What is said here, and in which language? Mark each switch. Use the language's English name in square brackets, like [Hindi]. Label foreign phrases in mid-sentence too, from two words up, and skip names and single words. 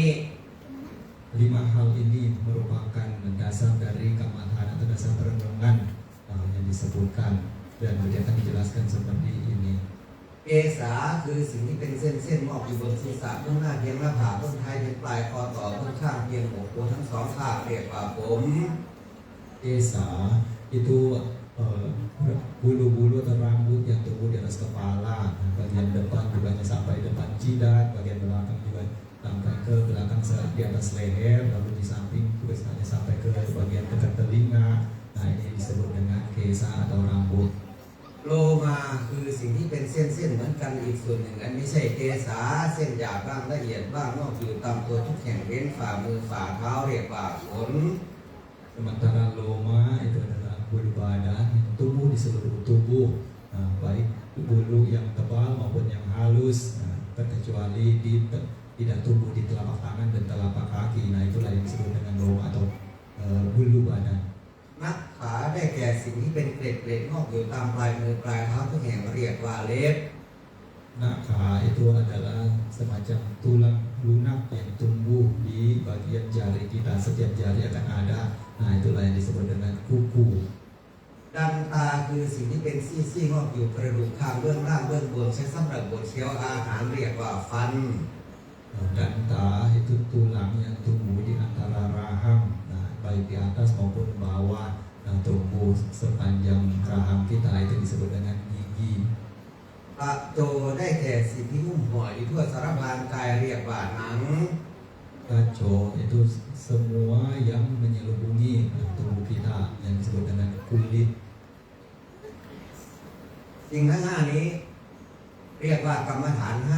[Indonesian] 5 hal ini merupakan dasar dari kamathana atau dasar perenungan yang disebutkan dan akan dijelaskan seperti ini. [Thai] เอสาคือสิ่งที่เป็นเส้นๆงอกอยู่บนศีรษะเบื้องหน้าเพียงหน้าผากเบื้องท้ายเพียงปลายคอต่อเบื้องข้างเพียงอกตัวทั้งสองข้างเรียกว่าผม [Indonesian] Esa itu bulu-bulu atau rambut yang tumbuh di atas kepala, bagian depan juga sampai depan jidat, bagian belakang juga sampai ke belakang di atas leher, lalu di samping juga sampai ke bagian dekat telinga. Nah, ini disebut dengan kesa atau rambut. [Thai] โลมาคือสิ่งที่เป็นเส้นๆเหมือนกันอีกส่วนหนึ่งอันไม่ใช่เกสาเส้นหยาบบ้างละเอียดบ้างงอกอยู่ตามตัวทุกแห่งเว้นฝ่ามือฝ่าเท้าเรียกว่าขน [Indonesian] Sementara loma itu adalah bulu badan yang tumbuh di seluruh tubuh, baik bulu yang tebal maupun yang halus, terkecuali tidak tumbuh di telapak tangan dan telapak kaki. Nah, itulah yang disebut dengan loma atau bulu badan. [Thai] นักขาได้แก่สิ่งที่เป็นเกล็ดๆงอกอยู่ตามปลายมือปลายเท้าทุกแห่งเรียกว่าเล็บ [Indonesian] Nakha itu adalah semacam tulang lunak yang tumbuh di bagian jari kita. Setiap jari akan ada. Nah, itulah yang disebut dengan kuku. [Thai] ดันตาคือสิ่งที่เป็นซี่ๆงอกอยู่กระดูกข้างเบื้องล่างเบื้องบนใช้สำหรับบดเคี้ยวอาหารเรียกว่าฟัน [Indonesian] Danta itu tulang yang tumbuh di antara rahang, baik di atas maupun bawah, tumbuh sepanjang rahang kita, itu disebut dengan gigi. [Thai] ปะโจได้แก่สิ่งที่หุ้มห่ออยู่ทั่วสารพางกายเรียกว่าหนัง [Indonesian] Kaco itu semua yang menyelubungi tubuh kita yang disebut dengan kulit. [Thai] สิ่งทั้งห้านี้ เรียกว่ากรรมฐานห้า